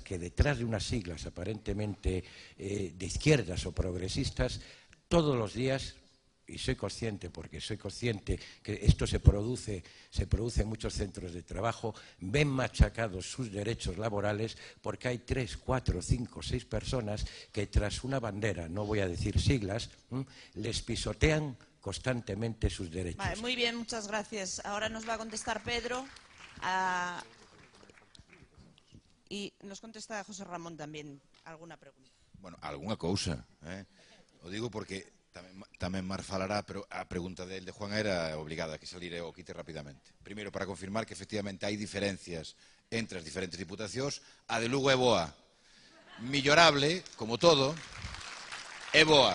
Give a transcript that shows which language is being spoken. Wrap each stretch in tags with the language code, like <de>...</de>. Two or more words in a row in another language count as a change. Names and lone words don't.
<es>que detrás de unas siglas aparentemente de izquierdas o progresistas, todos los días, y soy consciente, porque soy consciente que esto se produce en muchos centros de trabajo, ven machacados sus derechos laborales porque hay 3, 4, 5, 6 personas que tras una bandera, no voy a decir siglas, les pisotean constantemente sus derechos. Vale, muy bien, muchas gracias. Ahora nos va a contestar Pedro y nos contesta José Ramón también alguna pregunta. Bueno,</es> <gl>alguna cousa, o digo porque tamén Mar falará, pero a pregunta de Juan era obligada, que salire o quite rapidamente. Primeiro, para confirmar que efectivamente hai diferencias entre as diferentes diputacións, a de Lugo é boa. Millorable, como todo, é boa.</gl>